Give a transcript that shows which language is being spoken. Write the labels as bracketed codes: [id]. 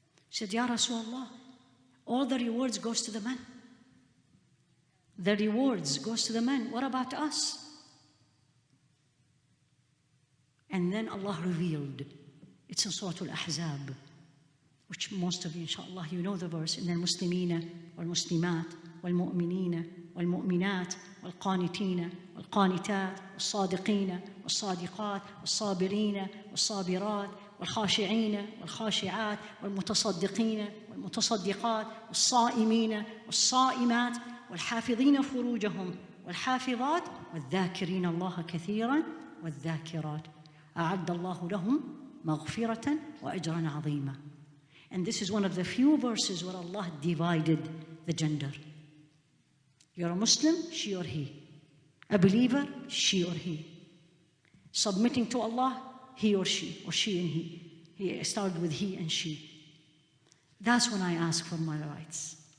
[en] She said, Ya Rasulullah, all the rewards goes to the men. The rewards goes to the men. What about us? And then Allah revealed. It's in Surah Al-Ahzab, which most of you, inshallah, you know the verse. [ar] إن المسلمين والمسلمات والمؤمنين والمؤمنات والقانتين والقانتات والصادقين والصادقات والصابرين والصابرات والخاشعين والخاشعات والمتصدقين والمتصدقات والصائمين والصائمات والحافظين فروجهم والحافظات والذاكرين الله كثيرا والذاكرات أعد الله لهم مغفرة وأجرا عظيما. [en] And this is one of the few verses where Allah divided the gender. You're a Muslim, she or he. A believer, she or he. Submitting to Allah, he or she and he. He started with he and she. That's when I ask for my rights.